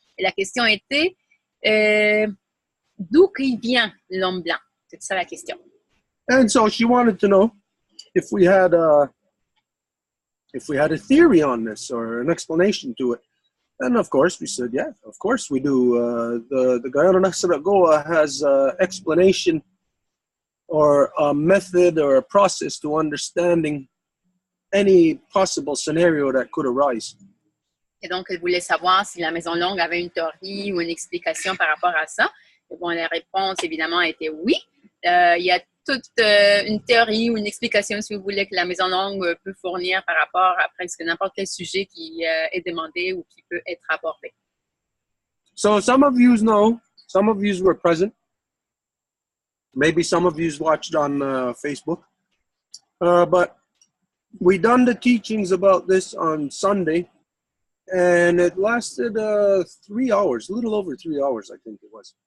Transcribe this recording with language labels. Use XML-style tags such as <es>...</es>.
<fr>Et la question était d'où il vient l'homme blanc? C'est ça la question.</fr> <en>And so she wanted to know if we had a theory on this or an explanation to it. And of course we said, yeah, of course we do. The Guyana Nasadat Goa has an explanation or a method or a process to understanding any possible scenario that could arise.</en> <fr>Et donc, elle voulait savoir si la Maison Longue avait une théorie ou une explication par rapport à ça. Et bon, la réponse, évidemment, a été oui. Il y a toute une théorie ou une explication, si vous voulez, que la Maison Longue peut fournir par rapport à presque n'importe quel sujet qui est demandé ou qui peut être abordé.</fr> <en>So some of you know, some of you were present. Maybe some of you watched on Facebook. But we done the teachings about this on Sunday. And it lasted 3 hours, a little over 3 hours, I think it was.</en>